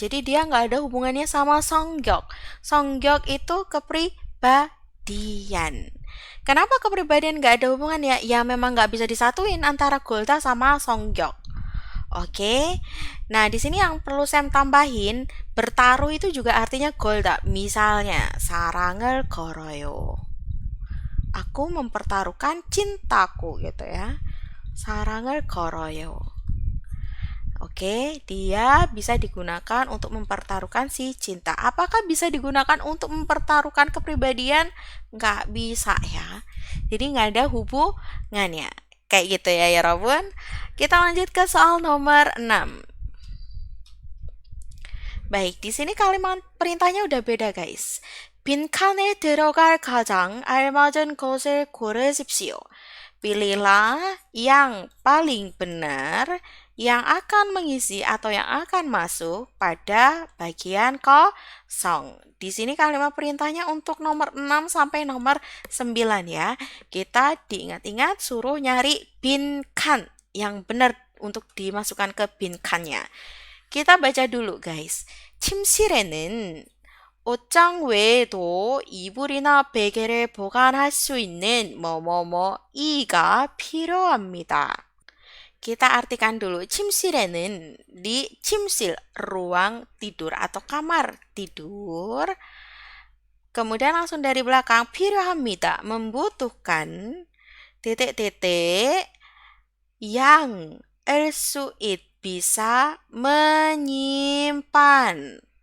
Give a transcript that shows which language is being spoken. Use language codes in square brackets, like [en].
[id] Jadi dia nggak ada hubungannya sama 성격. 성격 itu kepribadian. Kenapa kepribadian nggak ada hubungannya? Ya memang nggak bisa disatuin antara Golda sama 성격. Oke. Nah, di sini yang perlu saya tambahin, bertaruh itu juga artinya Golda. [ko] Misalnya, 사랑을 걸어요. [id] Aku mempertaruhkan cintaku gitu ya. [ko] 사랑을 걸어요. [id] Oke, dia bisa digunakan untuk mempertaruhkan si cinta. Apakah bisa digunakan untuk mempertaruhkan kepribadian? Nggak bisa ya. Jadi nggak ada hubungannya. Kayak gitu ya ya Robun. Kita lanjut ke soal nomor 6. Baik, di sini kalimat perintahnya udah beda guys. [ko] 빈칸에 들어갈 가장 알맞은 것을 고르십시오. [id] Pilihlah yang paling benar yang akan mengisi atau yang akan masuk pada bagian kosong. Di sini kalimat perintahnya untuk nomor 6 sampai nomor 9 ya. Kita diingat-ingat suruh nyari binkan yang benar untuk dimasukkan ke binkannya. kita baca dulu guys. [ko] 침실에는 옷장 외에도 이불이나 베개를 보관할 수 있는 뭐뭐뭐이가 필요합니다. [id] Kita artikan dulu. 침실에는 di 침실 ruang tidur atau kamar tidur. Kemudian langsung dari belakang 필요합니다. membutuhkan titik-titik yang bisa menyimpan.